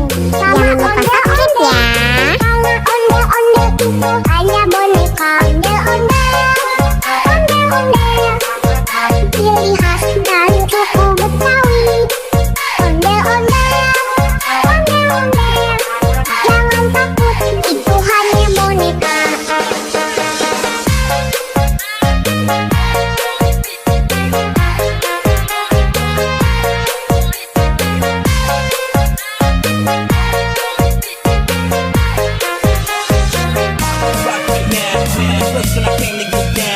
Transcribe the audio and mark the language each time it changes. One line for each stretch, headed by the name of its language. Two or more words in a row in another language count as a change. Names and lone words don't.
Indonesian: Jangan lupa subscribe ya. Kalau onde-onde itu hanya boneka onde-onde. Onde-onde ciri khas dan suku Betawi. Onde-onde, onde-onde. Jangan takut, itu hanya boneka.
English: Rock it now, listen, I came to get down.